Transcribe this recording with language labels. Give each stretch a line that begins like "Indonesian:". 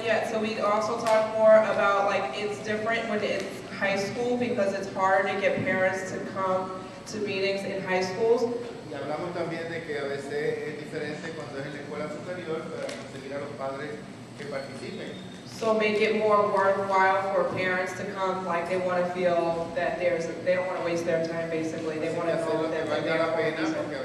English: So we also talk more about like it's different when it's high school because it's hard to get parents to come to meetings in high schools.
Spanish: Y hablamos también de que a veces es diferente cuando es en la escuela superior para conseguir a los padres que participen.
English: So make it more worthwhile for parents to come, like they want to feel that they don't want to waste their time basically. They want to know that they're there for a reason.